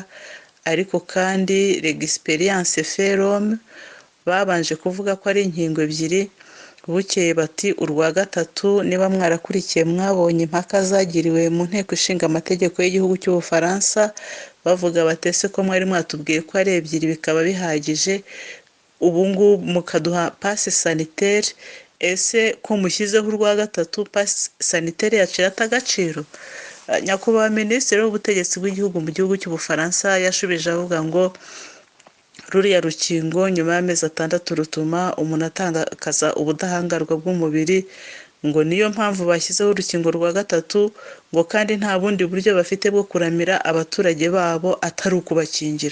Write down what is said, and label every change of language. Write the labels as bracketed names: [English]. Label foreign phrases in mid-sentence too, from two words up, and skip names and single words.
[Kinyarwanda] ariko kandi l'experience ferom babanje kuvuga ko ari inkingo 2 bukeye bati urwa gatatu niba mwarakurikiye mwabonye impaka zagiriwe mu nteko ishinga amategeko y'igihugu cy'Ubufaransa bavuga batese ko mwari mwatubwiye ko ari 2 bikaba bihagije ubungu mukaduha [French] passe sanitaire [Kinyarwanda] ese ko mushyizeho urwa gatatu [French] passe sanitaire [Kinyarwanda] yacira tagaciro. Nyakubahwa Minisitiri w'ubutegetsi bw'igihugu mu gihugu cy'Ubufaransa yashubije avuga ngo ruriya rukingo nyuma y'amezi 6 rutuma umuntu atakaza ubudahangarwa bw'umubiri ngo niyo mpamvu bashyizeho urukingo rwa gatatu, ngo kandi nta bundi buryo bafite bwo kuramira abaturage babo atari ukubakingira.